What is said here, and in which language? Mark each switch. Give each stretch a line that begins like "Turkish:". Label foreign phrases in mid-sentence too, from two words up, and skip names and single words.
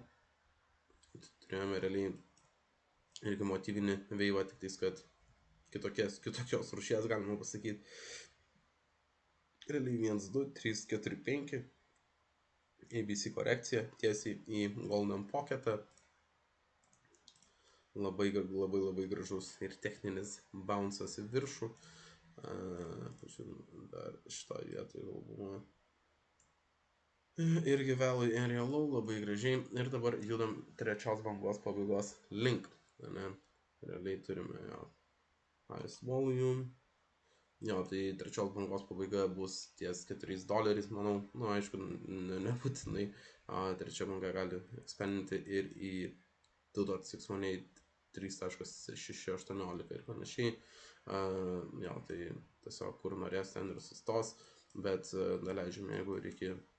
Lithuanian: turėjome realiai irgi motyvinį veivą, tik tais, kad kitokios rūšies, galima pasakyti, realiai 1, 2, 3, 4, 5, ABC korekcija tiesiai į
English: golden pocketą,
Lithuanian: labai gražus ir techninis bounce'as į viršų, dar šitoje vietoje gal buvo irgi
English: value area low,
Lithuanian: labai gražiai, ir dabar judam trečios bangos pabaigos link, ne, realiai turime jo
English: highest volume.
Lithuanian: Jo, tai trečios bangos pabaiga bus ties $4, manau, nu, aišku, nebūtinai, trečia banga gali ekspandinti ir į 2.618, 3.618 ir panašiai, jo, tai tiesiog kur norės ten ir sustos, bet daleidžiame, jeigu reikia